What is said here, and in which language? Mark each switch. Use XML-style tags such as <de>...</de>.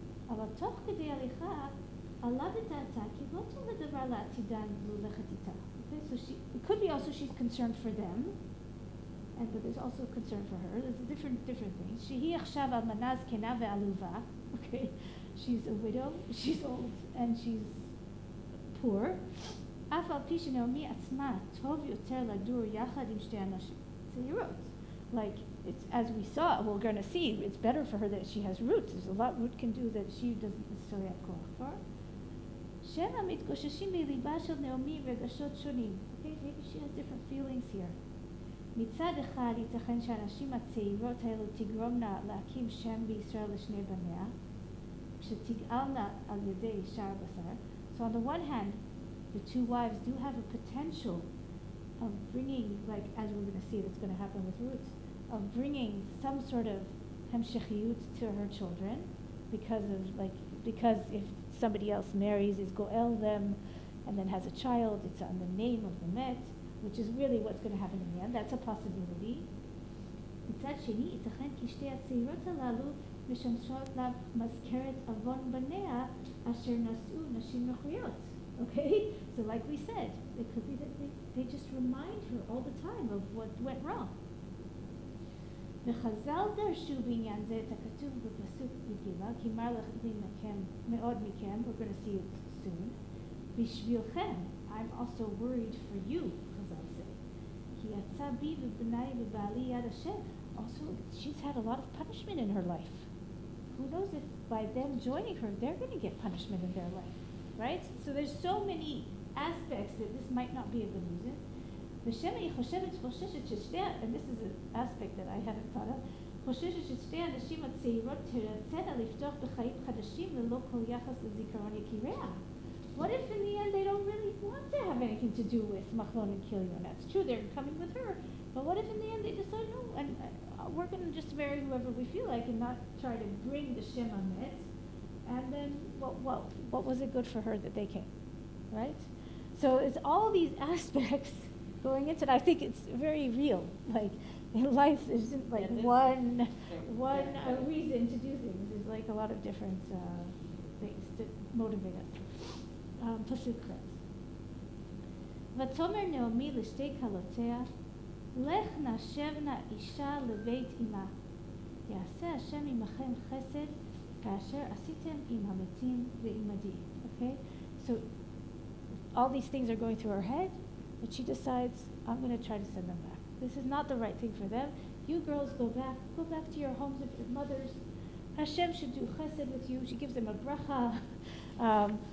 <he>אבל תוך כדי הליכה, עלה בדעתה כי לא טוב הדבר לעתידן ללכת איתה.</he> <en>Okay, so it could be also she's concerned for them, but there's also concern for her. There's different things.</en> <he>שהיא עכשיו אלמנה זקנה ועלובה.</he> <en>Okay, she's a widow, she's old, and she's poor.</en> <he>אף על פי שנעמי עצמה טוב יותר לדור יחד עם שתי אנשים. צעירות.</he> <en>Like, it's, as we saw, we're going to see, it's better for her that she has roots. There's a lot Ruth can do that she doesn't necessarily have koach for.</en> <he>שמא מתגוששים בליבה של נעמי רגשות שונים.</he> <en>Okay, maybe she has different feelings here.</en> <he>מצד אחד ייתכן שהנשים הצעירות האלו תגרומנה להקים שם בישראל לשני בניה, כשתגאלנה על ידי שער בשר.</he> <en>So on the one hand, the two wives do have a potential of bringing, like as we're going to see, that's going to happen with Ruth, of bringing some sort of hemshechiyut to her children, because if somebody else marries, is goel them, and then has a child, it's on the name of the met, which is really what's going to happen in the end. That's a possibility.</en> <he>מצד שני, ייתכן כי שתי הצעירות הללו משמשות לה מזכרת עוון בניה אשר נשאו נשים נוכריות.</he> <en>Okay? So like we said, it could be that they just remind her all the time of what went wrong.</en> <he>וחז"ל דרשו בעניין זה את הכתוב בפסוק בגילה, כי מר לי מאוד מכם,</he> <en>we're going to see it soon,</en> <he>בשבילכם,</he> <en>I'm also worried for you,</en> <he>חז"ל say. כי יצא בי ובני ובעלי יד השם.</he> <en>Also, she's had a lot of punishment in her life. Who knows if by them joining her, they're going to get punishment in their life, right? So there's so many aspects that this might not be a good reason.</en> <he>ושמא היא חושבת וחוששת ששתי,</he> <en>and this is an aspect that I haven't thought of,</en> <he>חוששת ששתי הנשים הצעירות תרצנה לפתוח בחיים חדשים ללא כל יחס לזיכרון יקיריה.</he> <en>What if in the end they don't really want to have anything to do with Machlon and Kilion? That's true, they're coming with her. But what if in the end they decide, no, and we're going to just marry whoever we feel like and not try to bring the Shem Amet? And then what was it good for her that they came, right? So it's all these aspects going into it. I think it's very real. Like in life, there isn't like one reason to do things. There's like a lot of different things that motivate us.</en> <he>פסוק ח' ותאמר נעמי לשתי כלותיה לך נשבנה אישה לבית אמה יעשה השם עמכם חסד כאשר עשיתם עם המתים ועמדי.</he> <en>Okay, so all these things are going through her head, but she decides, I'm going to try to send them back. This is not the right thing for them. You girls go back to your homes of your mothers. Hashem should do chesed with you. She gives them a bracha.</en>